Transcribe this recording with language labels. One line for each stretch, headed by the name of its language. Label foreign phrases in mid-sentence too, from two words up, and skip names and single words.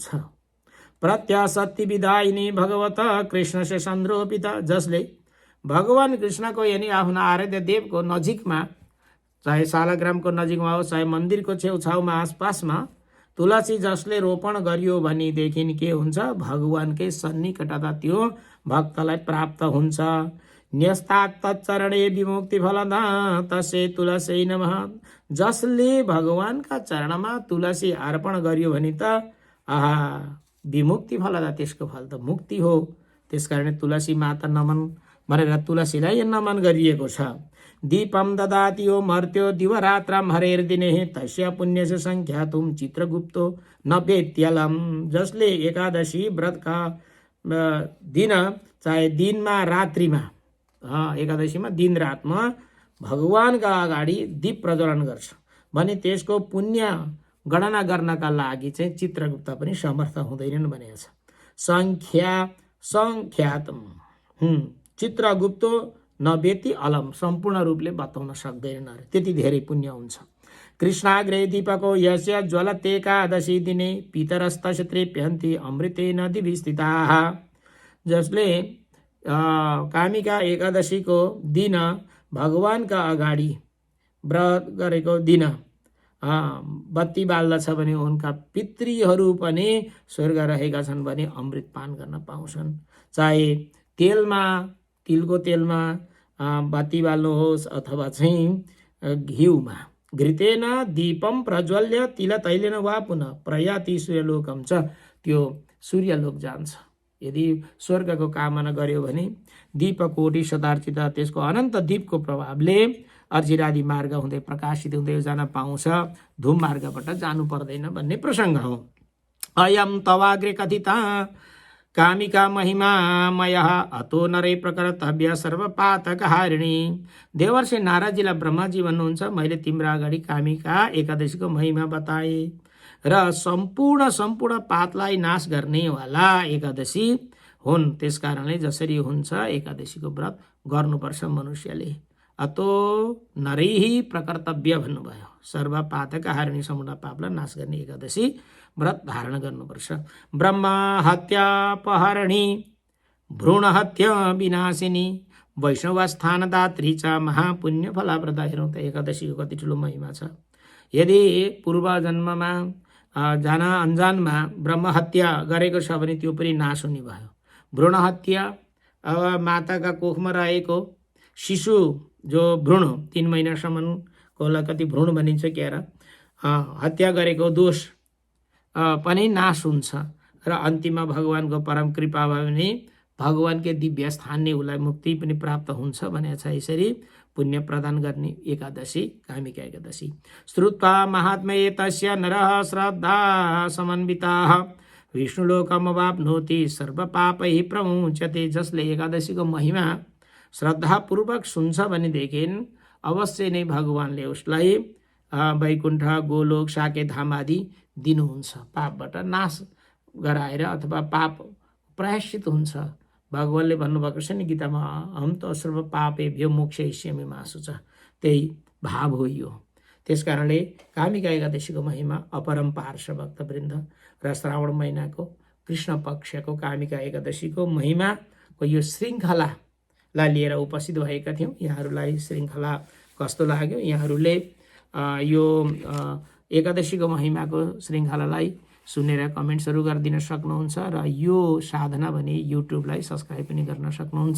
Sanskrit: प्रत्यसत्ति विदायिनी भगवत कृष्ण से संरोपित,
Nepali: जसले भगवान कृष्णको यानी आफ्नो आराध्य देवको नजिकमा, चाहे शालाग्रामको नजिकमा हो चाहे मन्दिरको छेउछाउमा आसपासमा तुलसी जसले रोपण गरियो भनेदेखि के हुन्छ, भगवानकै सन्निकटता त्यो भक्तलाई प्राप्त हुन्छ।
Sanskrit: न्यस्तात् तच्चरणे विमुक्ति फलदा तस्यै तुलस्यै नमः।
Nepali: जसले भगवानका चरणमा तुलसी अर्पण गरियो भने त आहा
Sanskrit: विमुक्ति फलदा
Nepali: त्यसको फल त मुक्ति हो। त्यसकारण तुलसी माता नमन भनेर तुलसीलाई नमन गरिएको छ।
Sanskrit: दीपम ददाति यो मर्त्यो दिवरात्रम हरेर्दिने तस्य पुण्यस्य संख्यातुम चित्रगुप्तो न वेत्यलम।
Nepali: जसले एकादशी व्रतका दिन चाहे दिनमा रात्रिमा एकादशीमा दिन रातमा भगवानका अगाडि दीप प्रज्वलन गर्छ भने त्यसको पुण्य गणना गर्नका लागि चाहिँ चित्रगुप्त पनि समर्थ हुँदैनन् भनेको छ।
Sanskrit: संख्यातम चित्रगुप्तो नवेति अलम
Nepali: सम्पूर्ण रूपले बताउन सक्दैनन् अरे, त्यति धेरै पुण्य हुन्छ।
Sanskrit: कृष्णाग्रे दीपको यस्य ज्वलतेकादशी दिने पितरस्तस्य तृप्यन्ति अमृतेन दिवि स्थिताः।
Nepali: जसले कामिका एकादशीको दिन भगवानका अगाडि व्रत गरेको दिन बत्ती बाल्दछ भने उनका पितृहरू पनि स्वर्ग रहेका छन् भने अमृत पान गर्न पाउँछन्। चाहे तेलमा तिलको तेलमा बत्ती बाल्नुहोस् अथवा चाहिँ घिउमा।
Sanskrit: घृतेन दीपम प्रज्वल्य तिल तैलेन वा पुनः प्रयाति सूर्यलोकम
Nepali: छ, त्यो सूर्यलोक जान्छ। यदि स्वर्गको कामना गर्यो भने
Sanskrit: दीपकोटी सदार्चित
Nepali: त्यसको अनन्त दीपको प्रभावले अर्जिरादि मार्ग हुँदै प्रकाशित हुँदै जान पाउँछ, धूम मार्गबाट जानु पर्दैन भन्ने प्रसङ्ग हो।
Sanskrit: अयम तवाग्रे कथिता कामिका महिमा मयः अतो नरे प्रकर्तव्य सर्वपातक हारिणी।
Nepali: देवर्षि नारदजीलाई ब्रह्माजी भन्नुहुन्छ, मैले तिम्रो अगाडि कामिका एकादशीको महिमा बताएँ र सम्पूर्ण पातलाई नाश गर्नेवाला एकादशी हुन्। त्यस कारणले जसरी हुन्छ एकादशीको व्रत गर्नुपर्छ मनुष्यले।
Sanskrit: अतो नरैहि प्रकर्तव्य
Nepali: भन्नुभयो,
Sanskrit: सर्वपातक हारिणी
Nepali: सम्पूर्ण पापलाई नाश गर्ने एकादशी व्रत धारण गर्नुपर्छ।
Sanskrit: ब्रह्म हत्यापहरणी भ्रूण हत्या विनाशिनी वैष्णवस्थानदात्री च महापुण्य फलाप्रदा।
Nepali: हेरौँ त एकादशीको कति ठुलो महिमा छ। यदि पूर्व जन्ममा जान अनजानमा ब्रह्म हत्या गरेको छ भने त्यो पनि नाश हुने भयो। भ्रूण हत्या अब माताका कोखमा रहेको शिशु जो भ्रूण 3 महिनासम्मकोलाई कति भ्रूण भनिन्छ क्यार हत्या गरेको दोष पनि नाश हुन्छ र अन्तिममा भगवानको परम कृपा भयो भने भगवानकै दिव्य स्थानले उसलाई मुक्ति पनि प्राप्त हुन्छ भनेको छ। यसरी पुण्य प्रदान गर्ने एकादशी कामिका एकादशी।
Sanskrit: श्रुत्वा महात्म्ये तस्य नरः श्रद्धा समन्विताः विष्णुलोकमवाप्नोति सर्वपापैः प्रमुच्यते।
Nepali: जसले एकादशीको महिमा श्रद्धापूर्वक सुन्छ भनेदेखि अवश्य नै भगवानले उसलाई वैकुण्ठ गोलोक साकेधाम आदि दिनुहुन्छ, पापबाट नाश गराएर अथवा पाप प्रायश्चित हुन्छ। भगवानले भन्नुभएको छ नि गीतामा,
Sanskrit: हम त सर्व पापेभ्यो मोक्षयिष्यामि मा शुचः,
Nepali: त्यही भाव हो यो। त्यस कारणले कामिका एकादशीको महिमा अपरम्पार छ भक्तवृन्द। र श्रावण महिनाको कृष्ण पक्षको कामिका एकादशीको महिमाको यो श्रृङ्खलालाई लिएर उपस्थित भएका थियौँ। यहाँहरूलाई श्रृङ्खला कस्तो लाग्यो? यहाँहरूले यो एकादशीको महिमाको श्रृङ्खलालाई सुनेर कमेन्ट्सहरू गरिदिन सक्नुहुन्छ र यो साधना भने युट्युबलाई सब्सक्राइब पनि गर्न सक्नुहुन्छ।